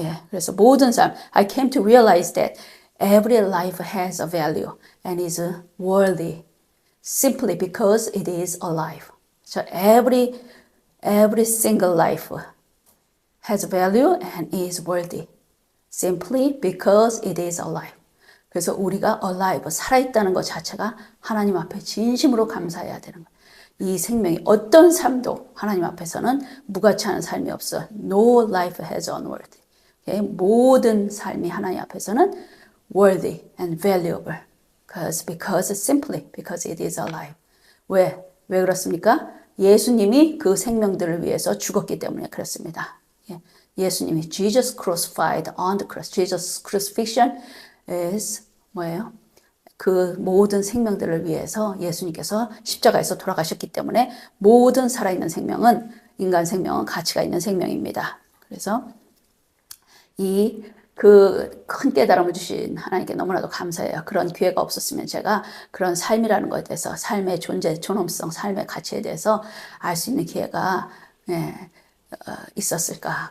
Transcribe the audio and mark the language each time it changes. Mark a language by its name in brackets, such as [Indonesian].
[Korean] 그래서 모든 삶, [English] I came to realize that every life has a value and is worthy simply because it is alive. So every single life has value and is worthy. Simply because it is alive. [Korean] 그래서 우리가 alive, 살아있다는 것 자체가 하나님 앞에 진심으로 감사해야 되는 거예요. 이 생명이 어떤 삶도 하나님 앞에서는 무가치 않은 삶이 없어. [English] No life has unworthy. Okay? [Korean] 모든 삶이 하나님 앞에서는 [English] worthy and valuable. Because simply because it is alive. [Korean] 왜 그렇습니까? 예수님이 그 생명들을 위해서 죽었기 때문에 그렇습니다. 예수님이 [English] Jesus crucified on the cross. Jesus crucifixion is [Korean] 뭐예요? 그 모든 생명들을 위해서 예수님께서 십자가에서 돌아가셨기 때문에 모든 살아있는 생명은 인간 생명은 가치가 있는 생명입니다. 그래서 그 큰 깨달음을 주신 하나님께 너무나도 감사해요. 그런 기회가 없었으면 제가 그런 삶이라는 것에 대해서 삶의 존재, 존엄성, 삶의 가치에 대해서 알 수 있는 기회가 있었을까.